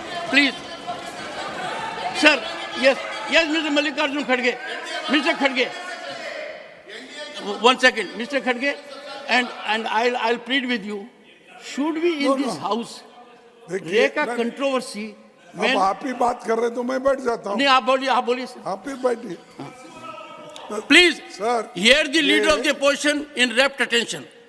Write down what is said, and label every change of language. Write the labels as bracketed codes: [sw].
[en] Please. Sir, yes, Mr. Mallikarjun Khadge. Mr. Khadge. 1 second, Mr. Khadge, and I'll plead with you. Should we in this house make a controversy? [hi] अब आप ही बात कर रहे तो मैं बैठ जाता हूँ। नहीं, आप बोलिए सर। आप ही बैठिए। [en] Please, sir, hear the leader of the opposition in rapt attention.